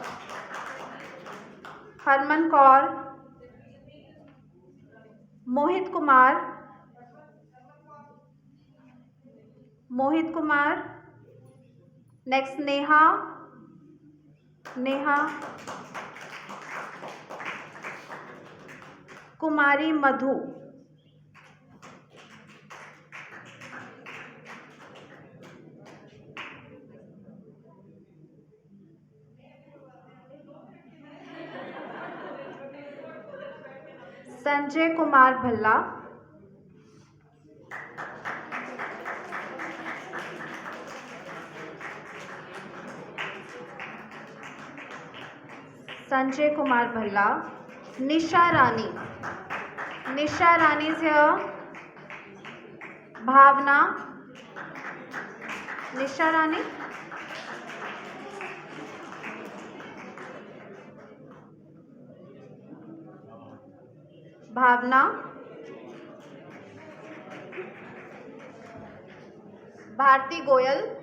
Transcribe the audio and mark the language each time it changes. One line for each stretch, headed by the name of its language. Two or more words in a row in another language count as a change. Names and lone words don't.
English: Harman Kaur. Mohit Kumar. Mohit Kumar. Next Neha. Neha. Kumari Madhu. संजय कुमार भल्ला. संजय कुमार भल्ला. निशा रानी. निशा रानी is here. भावना. निशा रानी. भावना. भारती गोयल.